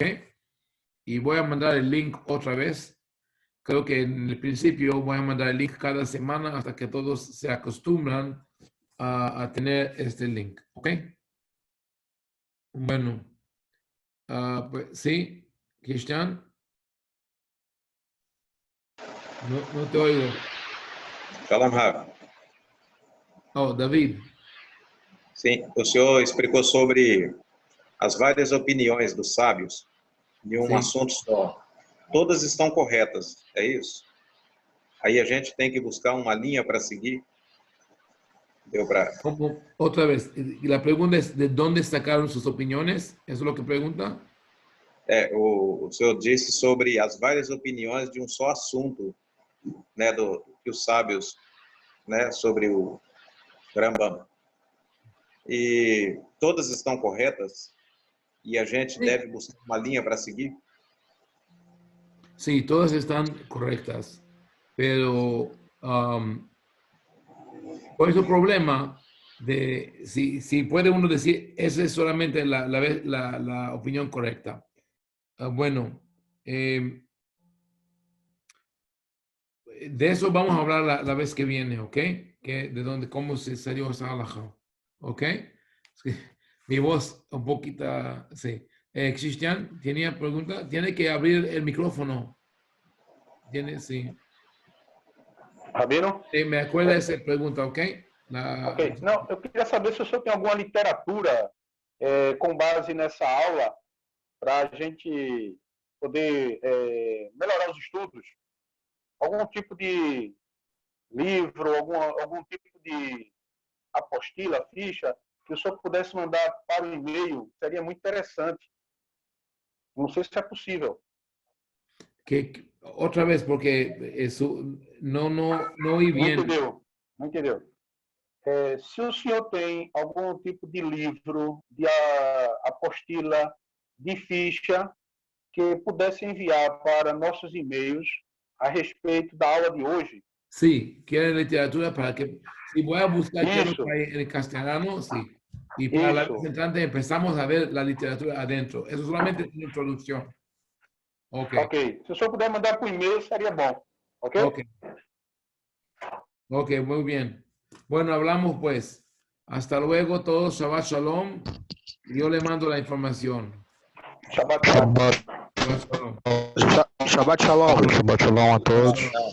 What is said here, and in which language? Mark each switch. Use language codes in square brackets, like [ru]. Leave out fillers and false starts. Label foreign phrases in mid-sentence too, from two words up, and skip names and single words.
[es] Y voy a mandar el link otra vez. Creo que en el principio voy a mandar el link cada semana hasta que todos se acostumbran a tener este link. ¿Ok? Bueno. Pues, sí, Cristian. No te oigo. [he] שלום רב. [es] Oh, David. [pt] Sim, o senhor explicou sobre as várias opiniões dos sábios de um Sim. assunto só. Todas estão corretas, é isso? Aí a gente tem que buscar uma linha para seguir. Deu para... [es] Otra vez, la pregunta es, ¿de dónde sacaron sus opiniones? ¿Eso es lo que pregunta? [pt] O senhor disse sobre as várias opiniões de um só assunto, né, que os sábios, né, sobre o Rambam. E todas estão corretas e a gente deve buscar uma linha para seguir? [es] Sí, todas están correctas, pero ¿cuál es el problema de si puede uno decir esa es solamente la opinión correcta? Bueno, de eso vamos a hablar la vez que viene, ¿ok? Cómo se salió esa halajá, ¿ok? Es que mi voz un poquito, sí. Cristian, ¿tenía pregunta? Tiene que abrir el micrófono. Tiene, sí. Rabino? Me acuerda esa pregunta, ¿ok? Ok. [pt] Não, eu queria saber se o senhor tem alguma literatura com base nessa aula para a gente poder melhorar os estudos. Algum tipo de livro, algum tipo de apostila, ficha, que o senhor pudesse mandar para o e-mail, seria muito interessante. Não sei se é possível. [es] Otra vez, porque eso no oí bien. [pt] Não entendeu. Se o senhor tem algum tipo de livro, de apostila, de ficha, que pudesse enviar para nossos e-mails a respeito da aula de hoje. [es] Sí, quieren literatura para que, si voy a buscar en castellano, sí. Y para la vez entrante empezamos a ver la literatura adentro. Eso solamente es una introducción. Ok. [pt] Se o senhor puder mandar por e-mail, seria bom. [es] Ok? Ok, muy bien. Bueno, hablamos pues. Hasta luego todos. [he] שבת שלום. [es] Yo le mando la información. [he] שבת שלום. שבת שלום. שבת שלום [es] a todos.